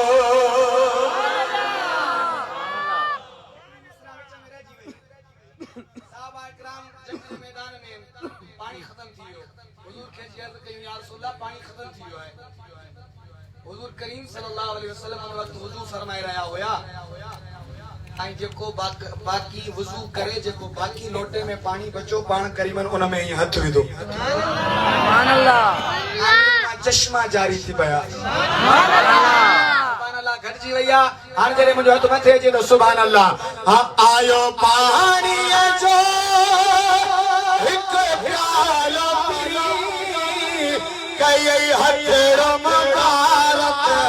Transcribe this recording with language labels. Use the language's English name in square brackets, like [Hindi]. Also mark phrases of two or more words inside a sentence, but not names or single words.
[Sindhi] पानी खत्म थी वियो हुजूर खे अर्ज़ कयूं [Arabic] يا رسول الله [Sindhi] पानी खत्म थी वियो आहे हुजूर करीम [Arabic] صلى الله عليه وسلم [Sindhi] उन वक्त वुज़ू फरमाए रहा हुया ऐं जेको बाकी वुज़ू करे जेको बाकी लोटे में पानी बचो पाण करीमन उन में ही हथ विधो [Arabic] سبحان الله [Sindhi] चश्मा जारी थी पिया [Arabic] سبحان الله [Sindhi] घटिजी वई आहे हाणे जॾहिं मुंहिंजो हथ मथे अचे त [Arabic] سبحان الله [Sindhi] आयो पाणी जो हिकु प्यालो पी कई हथेरो मुबारक